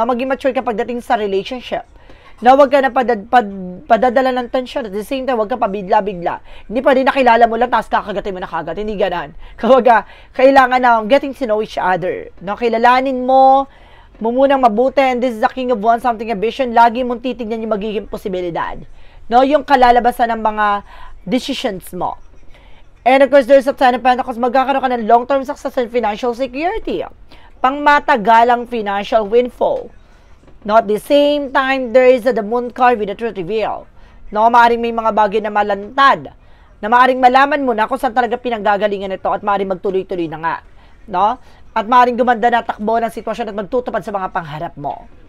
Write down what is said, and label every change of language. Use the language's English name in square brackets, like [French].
[Filipino] Na maging mature ka pagdating sa relationship. Na huwag ka na padadala ng tension. At the same time, huwag ka pabigla-bigla. Hindi pa rin nakilala mo lang, tapos kakagatin mo na kagad. Hindi ganan. Kailangan na [English] getting to know each other. [Filipino] No, kilalanin mo munang mabuti. [English] And this is the King of Wands, something a vision. [Filipino] Lagi mong titignan yung magiging posibilidad. No, yung kalalabasan ng mga decisions mo. [English] And of course, there's a Ten of Pentacles. [Filipino] Magkakaroon ka ng [English] long-term success and financial security. Pangmatagalang financial windfall. No, at the same time, there is the Moon card with the Truth Reveal. [Filipino] No, maaaring may mga bagay na malantad. Na maaaring malaman mo na kung saan talaga pinanggagalingan ito at maaaring magtuloy-tuloy na nga. No? At maaaring gumanda na takbo ng sitwasyon at magtutupad sa mga pangharap mo.